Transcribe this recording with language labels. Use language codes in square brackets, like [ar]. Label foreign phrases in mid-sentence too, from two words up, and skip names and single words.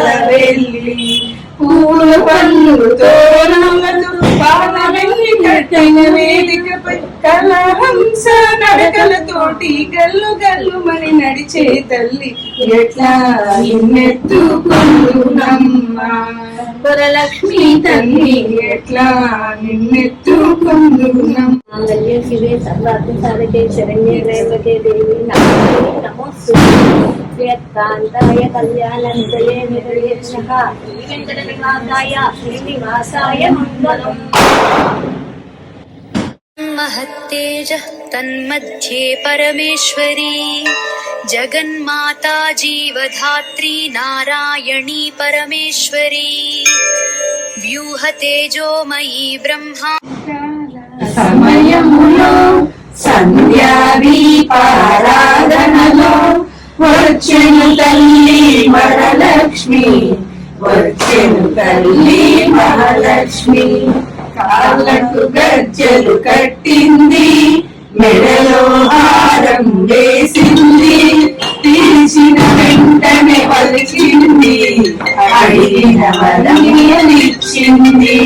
[te] వెళ్ళి పూల పళ్ళు తోరణములతో పాల వెళ్ళి కట్టిన వేదికపై కలహంస నడకలతోటి గల్లు గల్లు మని నడిచే తల్లి ఎట్లా నిన్నెత్తుకుందునమ్మ వరలక్ష్మి తల్లి ఎట్లా నిన్నెత్తుకుందునమ్మ. [sa] शिवे सर्वार्थसाधके शरण्ये रेवके देवि नमोस्तु कान्ताय कल्याणनिधये निधयेनः वेङ्कटनिवासाय श्रीनिवासाय मङ्गलम्. महत्तेजः तन्मध्ये परमेश्वरी जगन्माता जीवधात्री नारायणी परमेश्वरी व्यूहतेजोमयी ब्रह्मा [te] సమయములో సంధ్యాదీపారాధన వచ్చెను తల్లి వరలక్ష్మి, వచ్చెను తల్లి మహాలక్ష్మి. కాళ్ళకు గజ్జలు కట్టింది, మెడలో హారం వేసింది, తీసిన వెంటనే వలిచింది, అడిగిన వరమిచ్చింది.